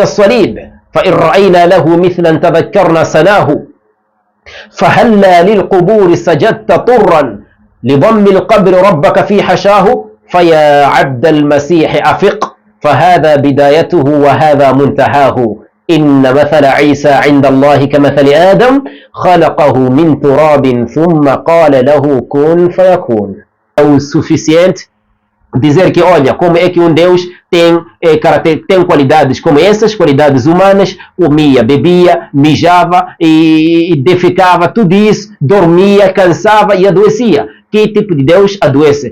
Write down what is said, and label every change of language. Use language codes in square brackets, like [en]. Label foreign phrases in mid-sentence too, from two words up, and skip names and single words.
[ar] الصليب فإن رأينا له مثلا تذكرنا سناه، فهلا للقبور سجدت طرا لضم القبر ربك في حشاه، فيا عبد المسيح أفق فهذا بدايته وهذا منتهاه، إن مثل عيسى عند الله كمثل آدم خلقه من تراب ثم قال له كن فيكون. [pt] É o suficiente dizer que, olha, como é que um Deus tem qualidades como essas, qualidades humanas, comia, bebia, mijava e defecava, tudo isso, dormia, cansava e adoecia. Que tipo de Deus adoece?